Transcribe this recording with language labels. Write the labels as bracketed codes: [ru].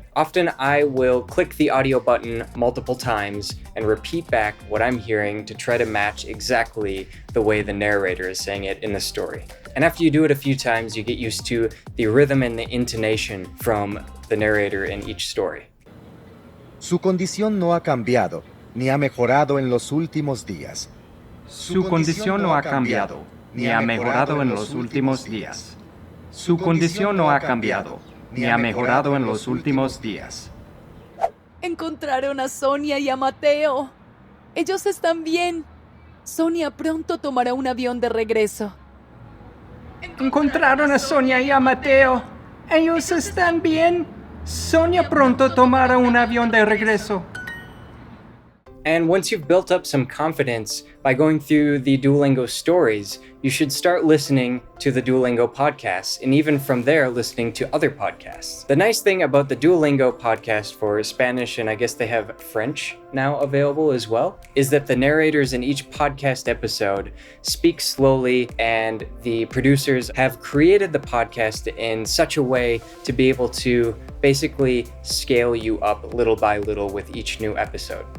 [en] Often I will click the audio button multiple times and repeat back what I'm hearing to try to match exactly the way the narrator is saying it in the story. And after you do it a few times, you get used to the rhythm and the intonation from the narrator in each story. [es] Su condición no ha cambiado, ni ha mejorado en los últimos días. Su condición no ha cambiado, ni ha mejorado en los últimos días. Su condición no ha cambiado, ni ha mejorado en los últimos días. Encontraron a Sonia y a Mateo. Ellos están bien. Sonia pronto tomará un avión de regreso. Encontraron a Sonia y a Mateo. Ellos están bien. Sonia pronto tomará un avión de regreso. [en] And once you've built up some confidence by going through the Duolingo stories, you should start listening to the Duolingo podcasts, and even from there, listening to other podcasts. The nice thing about the Duolingo podcast for Spanish, and I guess they have French now available as well, is that the narrators in each podcast episode speak slowly, and the producers have created the podcast in such a way to be able to basically scale you up little by little with each new episode.